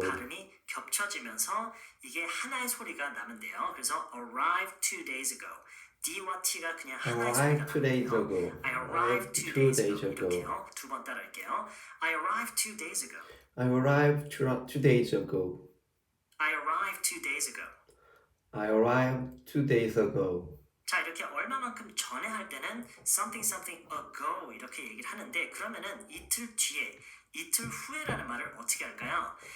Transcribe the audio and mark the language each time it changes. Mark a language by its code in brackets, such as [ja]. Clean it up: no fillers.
[ko] 발음이 겹쳐지면서 이게 하나의 소리가 나면 돼요. 그래서 [en] arrived 2 days ago. [ko] D와 T가 그냥 하나의 소리가 [en] arrived 2 days [ko] 나면 돼요. [en] ago. I arrived 2 days ago. [ko] 이렇게요. 두 번 따라할게요. [en] I arrived 2 days ago. I arrived 2 days ago. I arrived 2 days ago. I arrived 2 days ago. [ko] 자, 이렇게 얼마만큼 전에 할 때는 [en] something ago [ko] 이렇게 얘기를 하는데 그러면은 이틀 뒤에, 이틀 후에라는 말을 어떻게 할까요?